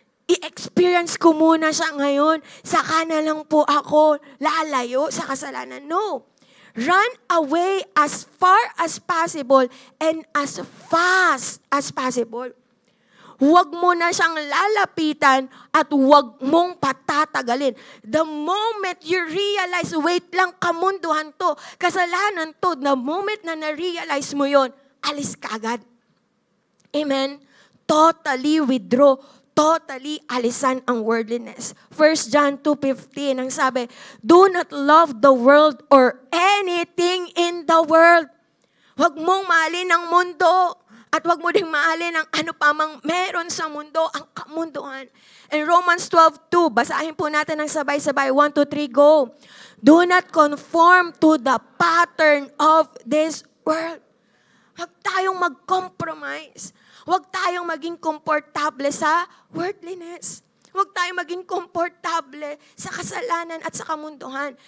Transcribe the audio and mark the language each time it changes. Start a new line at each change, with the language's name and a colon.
Filipino: I-experience ko muna siya ngayon, saka na lang po ako lalayo sa kasalanan. No.
English: Run away as far as possible and as fast as possible.
Filipino: Huwag mo na siyang lalapitan at huwag mong patatagalin. The moment you realize, wait lang, kamunduhan to, kasalanan to, the moment na na-realize mo yon, alis ka agad. Amen? Totally withdraw. Totally alisan ang worldliness.
English: 1 John 2:15,
Filipino: ang sabi,
English: do not love the world or anything in the world.
Filipino: Huwag mong mahalin ang mundo at huwag mo ding mahalin ang ano pa mang meron sa mundo, ang kamunduhan. In Romans 12:2, basahin po natin ng sabay-sabay. 1, 2, 3, go.
English: Do not conform to the pattern of this world.
Filipino: Huwag tayong mag-compromise. Huwag tayong maging komportable sa worldliness. Huwag tayong maging komportable sa kasalanan at sa kamunduhan.